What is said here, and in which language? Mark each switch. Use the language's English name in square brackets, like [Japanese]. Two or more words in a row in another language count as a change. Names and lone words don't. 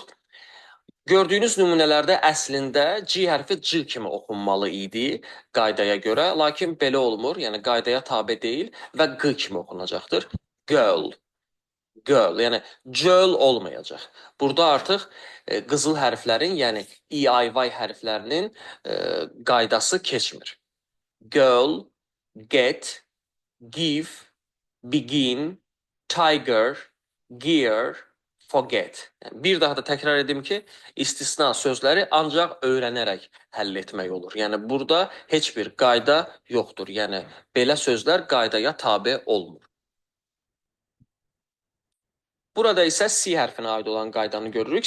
[Azerbaijani] Gördüyünüz nümunələrdə əslində G hərfi C kimi oxunmalı idi qaydaya görə, lakin belə olmur, yəni qaydaya tabe deyil və G kimi oxunacaqdır. [English] Girl, girl, [Azerbaijani] yəni göl olmayacaq. Burada artıq qızıl hərflərin, yəni E, I, Y hərflərinin qaydası keçmir. [English] Girl, get, give, begin, tiger, gear, forget. [Azerbaijani] Yəni, bir daha da təkrar edim ki, istisna sözləri ancaq öyrənərək həll etmək olur. Yəni burada heç bir qayda yoxdur. Yəni belə sözlər qaydaya tabe olmur. Burada isə C hərfinə aid olan qaydanı görürük.